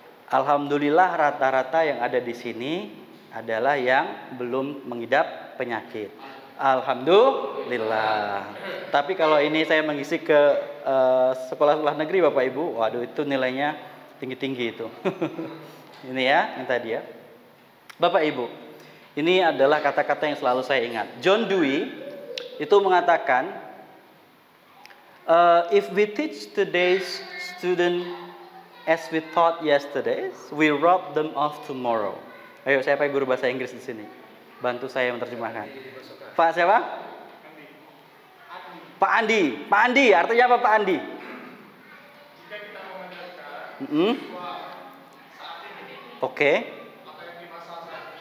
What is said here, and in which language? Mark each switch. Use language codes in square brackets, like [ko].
[id] Alhamdulillah rata-rata yang ada di sini adalah yang belum mengidap penyakit. Alhamdulillah. Tapi kalau ini saya mengisi ke sekolah-sekolah negeri Bapak Ibu, waduh itu nilainya tinggi-tinggi itu. Ini ya, yang tadi ya. Bapak Ibu, ini adalah kata-kata yang selalu saya ingat. [en] John Dewey [id] itu mengatakan, [en] if we teach today's student as we taught yesterday's, we rob them of tomorrow. [id] Ayo, saya pakai guru bahasa Inggris di sini. Bantu saya menerjemahkan. Pak siapa? Pak Andi. Pak Andi, artinya apa Pak Andi? Jika kita mengajarkan saat ini, Oke. apa yang di masa lalu,